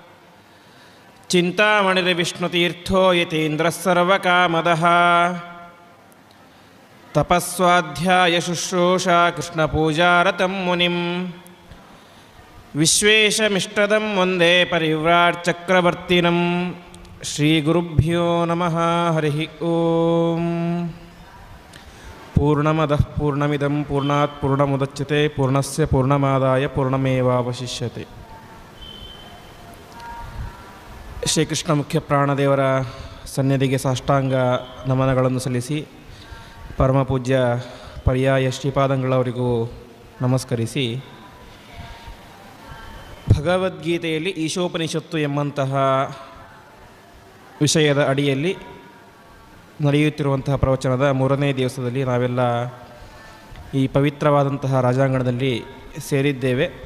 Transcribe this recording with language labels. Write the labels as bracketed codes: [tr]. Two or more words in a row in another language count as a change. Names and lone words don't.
[sa] ಚಿಂತಾಮಣಿರ್ವಿಷ್ಣುತೀರ್ಥೋ ಯತೀಂದ್ರಃ ಸರ್ವಕಾಮದಃ. ತಪಸ್ವಾಧ್ಯಾಯ ಶುಶ್ರೂಷಾ ಕೃಷ್ಣಪೂಜಾರತಂ ಮುನಿಂ. ವಿಶ್ವೇಶಮಿಷ್ಟದಂ ವಂದೇ ಪರಿವ್ರಾಟ್ ಚಕ್ರವರ್ತಿನಂ. ಶ್ರೀಗುರುಭ್ಯೋ ನಮಃ. ಹರಿ ಓಂ. ಪೂರ್ಣಮದಃ ಪೂರ್ಣಮಿದಂ ಪೂರ್ಣಾತ್ ಪೂರ್ಣಮುದಚ್ಯತೆ ಪೂರ್ಣಸ್ಯ ಪೂರ್ಣಮಾದಾಯ ಪೂರ್ಣಮೇವಾವಶಿಷ್ಯತೆ. [kn] ಶ್ರೀಕೃಷ್ಣ ಮುಖ್ಯ ಪ್ರಾಣದೇವರ ಸನ್ನಿಧಿಗೆ ಸಾಷ್ಟಾಂಗ ನಮನಗಳನ್ನು ಸಲ್ಲಿಸಿ ಪರಮಪೂಜ್ಯ ಪರ್ಯಾಯ ಶ್ರೀಪಾದಂಗಳವರಿಗೂ ನಮಸ್ಕರಿಸಿ, ಭಗವದ್ಗೀತೆಯಲ್ಲಿ ಈಶೋಪನಿಷತ್ತು ಎಂಬಂತಹ ವಿಷಯದ ಅಡಿಯಲ್ಲಿ ನಡೆಯುತ್ತಿರುವಂತಹ ಪ್ರವಚನದ 3ನೇ ದಿವಸದಲ್ಲಿ ನಾವೆಲ್ಲ ಈ ಪವಿತ್ರವಾದಂತಹ ರಾಜಾಂಗಣದಲ್ಲಿ ಸೇರಿದ್ದೇವೆ.